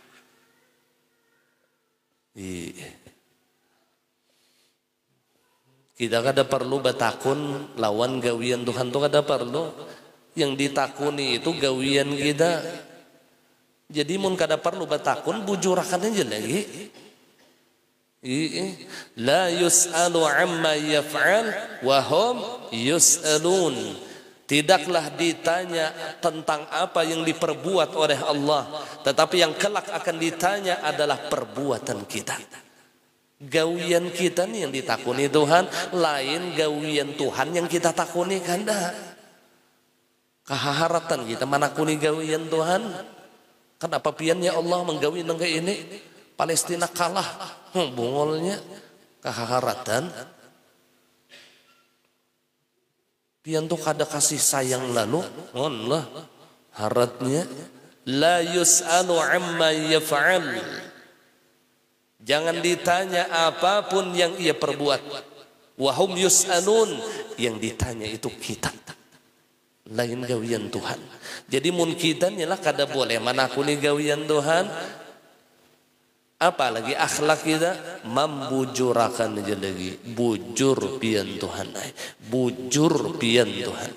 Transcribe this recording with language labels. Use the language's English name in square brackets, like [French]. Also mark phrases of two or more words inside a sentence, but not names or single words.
[Banjar] Kita kada perlu bertakun lawan gawian Tuhan tu kada perlu. Yang ditakuni itu gawian kita. Jadi mun kada perlu bertakun, bujurakan aja lagi. [Arabic] La yus'alu amma yaf'al wa hum yus'alun. [Indonesian] Tidaklah ditanya tentang apa yang diperbuat oleh Allah, tetapi yang kelak akan ditanya adalah perbuatan kita. [Banjar] Gawian kita nih yang ditakuni Tuhan, lain gawian Tuhan yang kita takuni kanda. Keharatan kita manakuni gawian Tuhan. Kenapa pian ya Allah menggawi nang ini? Palestina kalah, bungolnya keharatan. Pian tu kada kasih sayang lalu, Allah haratnya [Arabic] la yus'alu amma yaf'al. [Indonesian] Jangan ditanya apapun yang ia perbuat. [Arabic] Wa hum yus'alun, [Indonesian] yang ditanya itu kita. [Banjar] Lain gawian Tuhan. Jadi mun kita nyalah kada boleh manakuni gawian Tuhan. Apalagi akhlak kita membujurakan aja lagi. Bujur pian Tuhan. Bujur pian Tuhan.